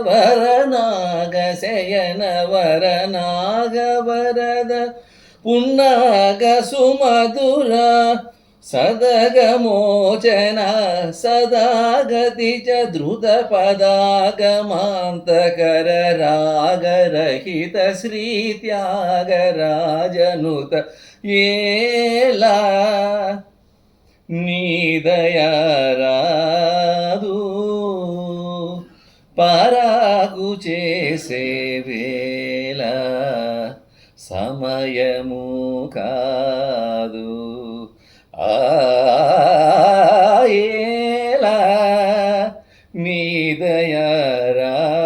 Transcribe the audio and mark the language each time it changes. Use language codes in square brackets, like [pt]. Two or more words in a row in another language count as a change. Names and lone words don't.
[sa] वरनागशयन वरनागवरद पुन्नाग सुमधुर सदगमोचन सदागति च द्रुतपदागमान्तकर रागरहित श्रीत्यागराजनुत येला [te] నీ దయారాదు పరాకు చేసే వేళ సమయము కాదు. ఆయేలా నీ దయారాదు.